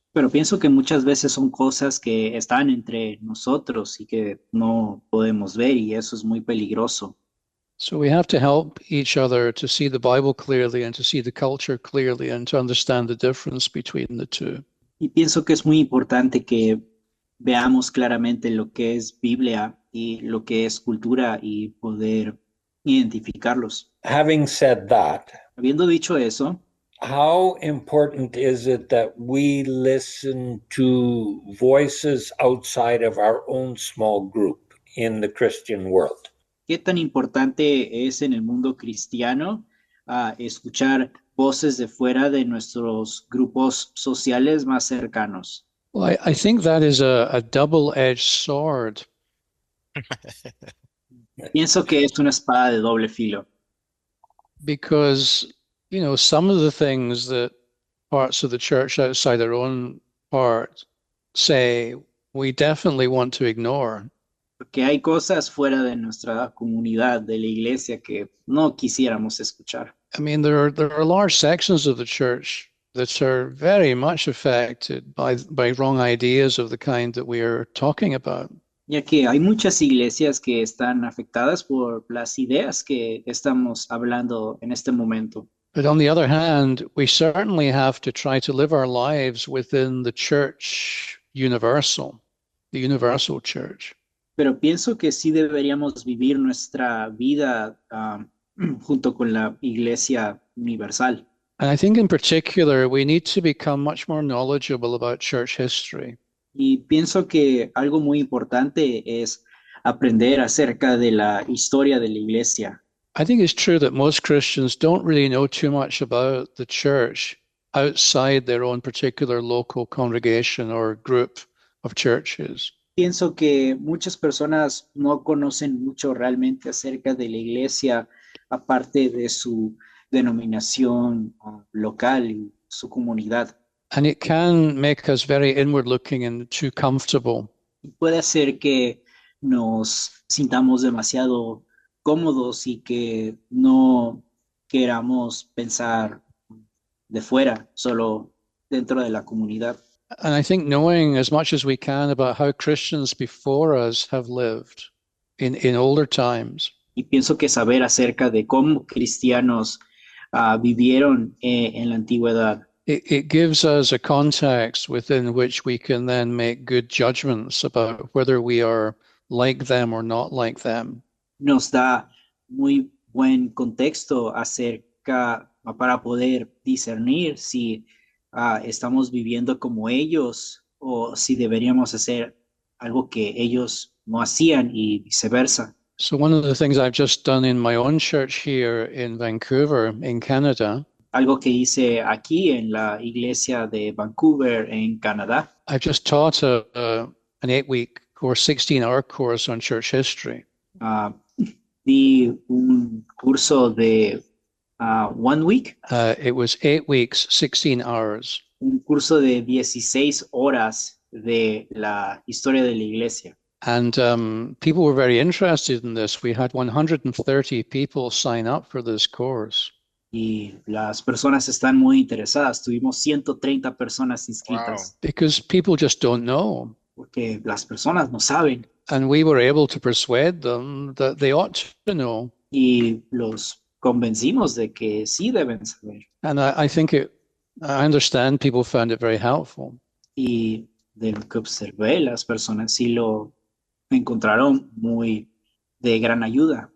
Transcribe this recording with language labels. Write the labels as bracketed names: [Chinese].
[Spanish] Pero pienso que muchas veces son cosas que están entre nosotros y que no podemos ver, y eso es muy peligroso. [English] So we have to help each other to see the Bible clearly and to see the culture clearly and to understand the difference between the two. [Spanish] Y pienso que es muy importante que veamos claramente lo que es Biblia y lo que es cultura y poder identificarlos. [English] Having said that, [Spanish] Habiendo dicho eso, [English] how important is it that we listen to voices outside of our own small group in the Christian world? [Spanish] ¿qué tan importante es en el mundo cristiano escuchar voces de fuera de nuestros grupos sociales más cercanos? [English] Well, I think that is a double-edged sword. [Spanish] Pienso que es una espada de doble filo, [English] because, some of the things that parts of the church outside their own part say, we definitely want to ignore. [Spanish] porque hay cosas fuera de nuestra comunidad, de la iglesia, que no quisiéramos escuchar. [English] I mean, there are large sections of the church that are very much affected by wrong ideas of the kind that we are talking about. [Spanish] Ya que hay muchas iglesias que están afectadas por las ideas que estamos hablando en este momento. [English] But on the other hand, we certainly have to try to live our lives within the church universal, the universal church. [Spanish] Pero pienso que sí deberíamos vivir nuestra vida junto con la iglesia universal. [English] And I think in particular, we need to become much more knowledgeable about church history. [Spanish] Y pienso que algo muy importante es aprender acerca de la historia de la iglesia. [English] I think it's true that most Christians don't really know too much about the church outside their own particular local congregation or group of churches. [Spanish] Pienso que muchas personas no conocen mucho realmente acerca de la iglesia, aparte de su denominación local y su comunidad. [English] And it can make us very inward looking and too comfortable. [Spanish] Y puede hacer que nos sintamos demasiado cómodos y que no queramos pensar de fuera, solo dentro de la comunidad. [English] And I think knowing as much as we can about how Christians before us have lived in older times [Spanish] Y pienso que saber acerca de cómo cristianos vivieron en la antigüedad [English] it gives us a context within which we can then make good judgments about whether we are like them or not like them. [Spanish] nos da muy buen contexto acerca para poder discernir si estamos viviendo como ellos o si deberíamos hacer algo que ellos no hacían y viceversa. [English] So one of the things I've just done in my own church here in Vancouver, in Canada, [Spanish] Algo que hice aquí en la iglesia de Vancouver, en Canadá. [English] I've just taught an 8-week course, 16-hour course on church history. [Spanish] Di un curso de [English] 1 week, It was 8 weeks, 16 hours. [Spanish] un curso de 16 horas de la historia de la iglesia. [English] And people were very interested in this. We had 130 people sign up for this course. [Spanish] Y las personas están muy interesadas. Tuvimos 130 personas inscritas [English] Because people just don't know. [Spanish] porque las personas no saben [English] And we were able to persuade them that they ought to know. [Spanish] y los convencimos de que sí deben saber. [English] And I think I understand people found it very helpful. [Spanish] Y de lo que observé, las personas sí lo encontraron muy de gran ayuda.